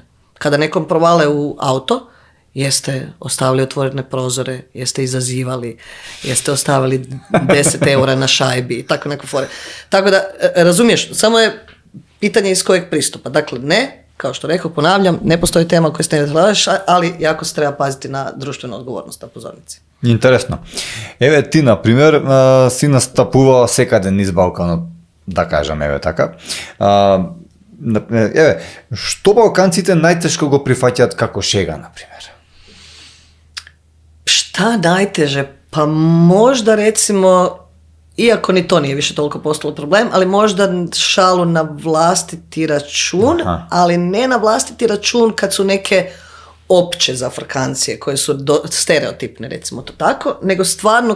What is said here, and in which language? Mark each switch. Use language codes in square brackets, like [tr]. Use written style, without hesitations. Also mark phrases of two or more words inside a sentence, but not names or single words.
[hr] Kada nekom provale u auto, jeste ostavili otvorene prozore, jeste izazivali, jeste ostavili 10 eura na šajbi i tako neko fore. Tako da, razumiješ, samo je pitanje iz kojeg pristupa. Dakle, ne, kao što rekao, ponavljam, ne postoji tema koju ste ne gledaš, ali jako se treba paziti na društvenu odgovornost na pozornici. [mk] Интересно. Еве ти, например, си настапувала секаде низ Балканот, да кажам, еве така. Еве, што балканците најтешко го прифаќаат како шега, например? [hr] Šta najteže? Pa možda recimo, iako ni to nije više toliko postalo problem, ali možda šalu na vlastiti račun, ali ne na vlastiti račun kad su neke opće zafrkancije koje su stereotipne, recimo to tako, nego stvarno